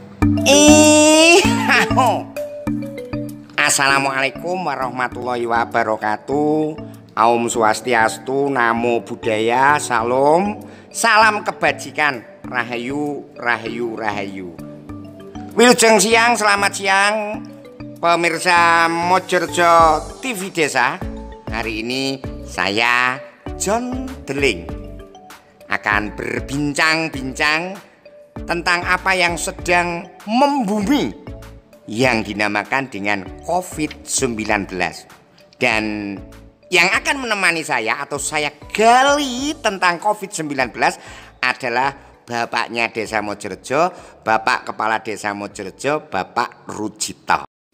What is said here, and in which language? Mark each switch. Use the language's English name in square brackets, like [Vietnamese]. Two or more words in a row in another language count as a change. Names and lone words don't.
[Arabic] السلام عليكم ورحمة الله وبركاته. [Sanskrit] Aum Swastiastu, [Pali] Namo Buddhaya, [Indonesian] Salam, salam kebajikan, Rahayu, Rahayu, Rahayu. [Sundanese] Wilujeng siang, [Indonesian] selamat siang pemirsa Mojorejo TV Desa. Hari ini saya John Deling akan berbincang-bincang tentang apa yang sedang membumi yang dinamakan dengan COVID-19. Dan yang akan menemani saya atau saya gali tentang COVID-19 adalah bapaknya Desa Mojorejo, Bapak Kepala Desa Mojorejo, Bapak Rujito.